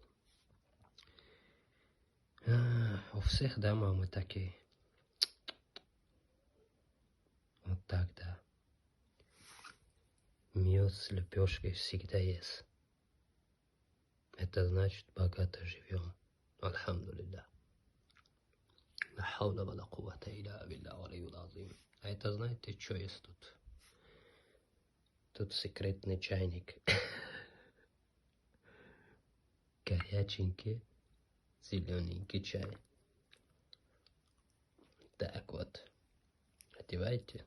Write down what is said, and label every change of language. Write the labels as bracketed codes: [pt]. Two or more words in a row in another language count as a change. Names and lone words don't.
[ru] У всех дома мы такие. Вот так, да. Мед с лепешкой всегда есть. Это значит, богато живем. Альхамдулилля. [ar] لا حول ولا قوة إلا بالله العلي العظيم. [ru] А это знаете, что есть тут? Тут секретный чайник. Горяченький, зелененький чай. Так вот. Одевайте.